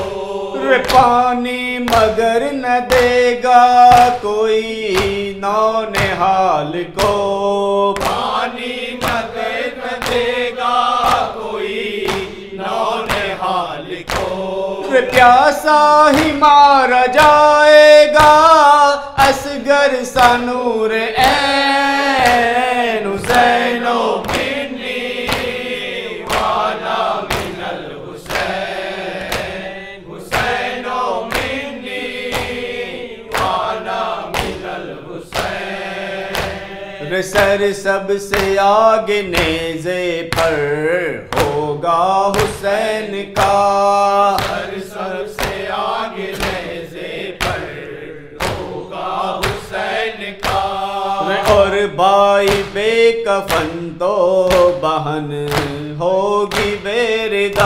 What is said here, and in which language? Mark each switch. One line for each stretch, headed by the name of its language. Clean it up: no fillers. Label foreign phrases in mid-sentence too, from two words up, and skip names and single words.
Urdu: پانی مگر نہ دے گا کوئی نونہال کو. پانی مگر نہ دے گا کوئی نونہال کو. پیاسا ہی مارا جائے گا اصغر سا نور عین
Arabic: حسین منی وانا من الحسین حسین منی وانا من الحسین.
Urdu: سر سب سے آگے نیزے پر ہوگا حسین کا. سر سب سے آگے نیزے پر بھائی بے کفن تو بہن ہوگی بے ردا،